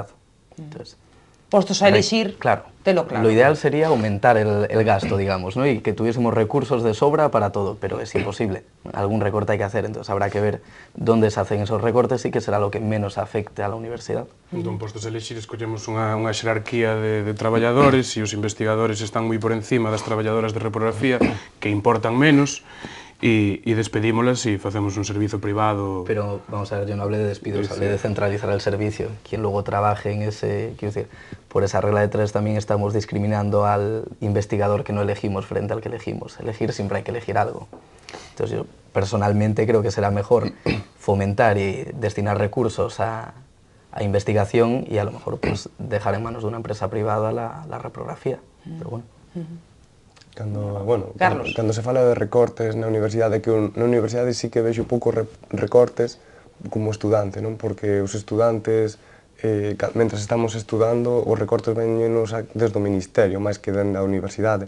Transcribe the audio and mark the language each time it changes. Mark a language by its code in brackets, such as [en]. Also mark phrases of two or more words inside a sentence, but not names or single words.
[es] Entonces, [gl] postos a elegir, claro. Telo claro. [es] Lo ideal sería aumentar el gasto, digamos, ¿no? Y que tuviésemos recursos de sobra para todo, pero es imposible. Algún recorte hay que hacer, entonces habrá que ver dónde se hacen esos recortes y qué será lo que menos afecte a la universidad. [gl] Entón, postos a elegir, escollemos unha xerarquía de traballadores e os investigadores están moi por encima das traballadoras de reprografía, que importan menos, y despedímolas y facemos un servicio privado. [es] Pero, vamos a ver, yo no hablé de despidos, hablé de centralizar el servicio. Quien luego trabaje en ese, quiero decir, por esa regla de tres también estamos discriminando al investigador que no elegimos frente al que elegimos. Elegir siempre hay que elegir algo. Entonces yo personalmente creo que será mejor fomentar y destinar recursos a investigación y a lo mejor pues dejar en manos de una empresa privada la reprografía. Pero bueno. [gl] Cando se fala de recortes na universidade, que na universidade sí que vexo poucos recortes como estudante, non? Porque os estudantes, mentras estamos estudando, os recortes veñenos desde o Ministerio, máis que dentro da universidade.